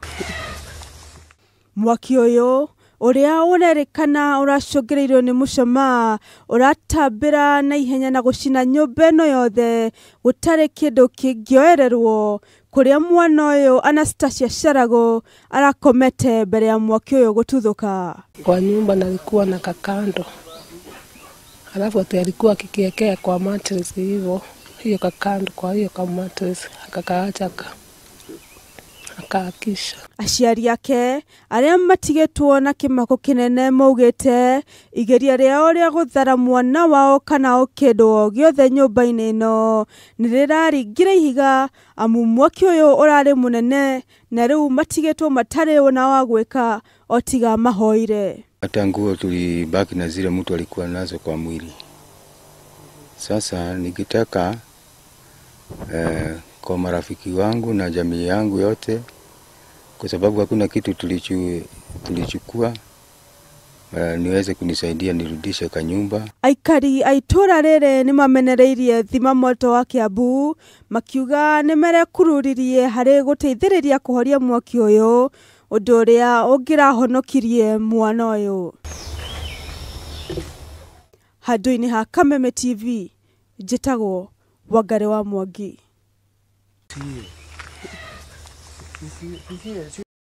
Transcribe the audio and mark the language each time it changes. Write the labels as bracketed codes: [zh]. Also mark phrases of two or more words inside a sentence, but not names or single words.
[ki] Mwaki ũyũ ũrĩa ũrerĩkana ũracũngĩrĩirio nĩ mũcamaa ũratambĩra na ihenya na gũcina nyũmba ĩno yothe gũtarĩ kĩndũ kĩngĩoererwo, kũrĩa mwana ũyũ Anastasia Sharago arakomete mbere ya mwaki ũyũ gũtuthũka. [sw] Kwa nyumba nalikuwa na kakando, halafu ati alikuwa akikiekea kwa mattress hivyo, hiyo kakando kwa hiyo kama mattress akakaacha akaakisha. [ki] Aciari ake arĩa matigĩtwo na kĩmako kĩnene maugĩte igeria rĩao rĩa gũthara mwana wao kana kĩndũ o gĩothe nyũmba-inĩ ĩno nĩrĩraringire ihiga amu mwaki ũyũ ũrarĩ mũnene na rĩu matigĩtwo matarĩ ona wa gwĩka o tiga mahoire. [sw] Hata nguo tulibaki na zile mtu alikuwa nazo kwa mwili. Sasa nikitaka kwa marafiki wangu na jamii yangu yote, kwa sababu hakuna kitu tulichukua, niweze kunisaidia nirudishe kanyumba. [ki] Aikari a itũũra rĩrĩ nĩ mamenereirie thima moto wa Kiambu makiuga nĩ merekururirie harĩ gũteithĩrĩria kũhoria mwaki ũyũ, ũndũ ũrĩa ũngĩrahonokirie mwana ũyũ. Handũ-inĩ ha Kameme TV, njĩtagwo Wangari wa Mwangi.